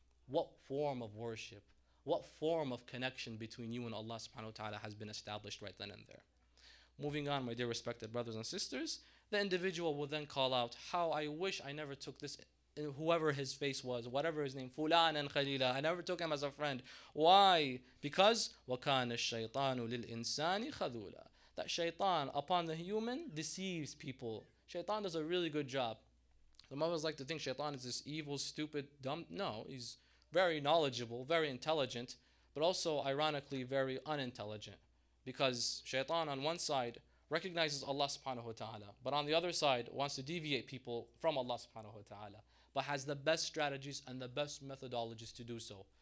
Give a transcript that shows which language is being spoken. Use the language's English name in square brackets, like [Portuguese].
[English] What form of worship, what form of connection between you and Allah subhanahu wa ta'ala has been established right then and there. Moving on, my dear respected brothers and sisters, the individual will then call out, how I wish I never took this, whoever his face was, whatever his name, Fulan and Khalila, I never took him as a friend. Why? Because [Arabic] وَكَانَ الشَّيْطَانُ لِلْإِنسَانِ خَذُولًا. [English] That shaitan upon the human deceives people. Shaitan does a really good job. Some of us like to think shaitan is this evil, stupid, dumb. No, he's very knowledgeable, very intelligent, but also ironically very unintelligent. Because shaitan on one side recognizes Allah subhanahu wa ta'ala, but on the other side wants to deviate people from Allah subhanahu wa ta'ala, but has the best strategies and the best methodologies to do so.